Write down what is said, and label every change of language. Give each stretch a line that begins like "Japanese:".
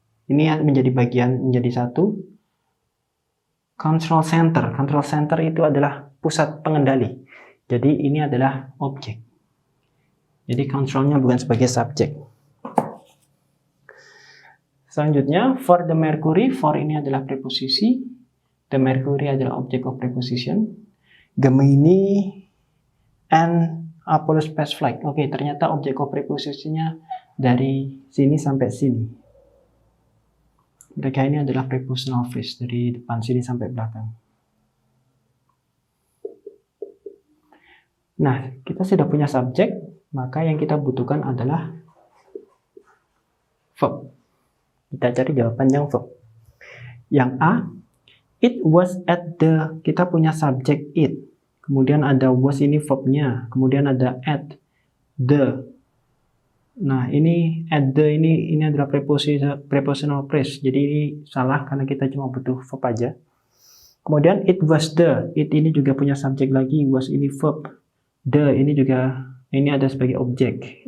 Indonesian: Ini menjadi satu. Control center. Control center itu adalah pusat pengendali. Jadi ini adalah objek. Jadi controlnya bukan sebagai subjek. Selanjutnya,
English: for the Mercury,
Indonesian: for ini adalah preposisi.
English: The Mercury adalah object of preposition. Gemini and Apollo space flight.
Indonesian: Oke, ternyata object of preposisinya dari sini sampai sini. Mereka ini adalah prepositional phrase dari depan sini sampai belakang. Nah, kita sudah punya subjek, maka yang kita butuhkan adalah verb. Kita cari jawaban yang verb. Yang A,
English: it was at the,
Indonesian: kita punya subjek it. Kemudian ada was ini verbnya. Kemudian ada at the. Nah, ini at the ini adalah prepositional phrase. Jadi ini salah karena kita cuma butuh verb aja. Kemudian
English: it was the.
Indonesian: It ini juga punya subjek lagi. Was ini verb. The ini juga ada sebagai objek.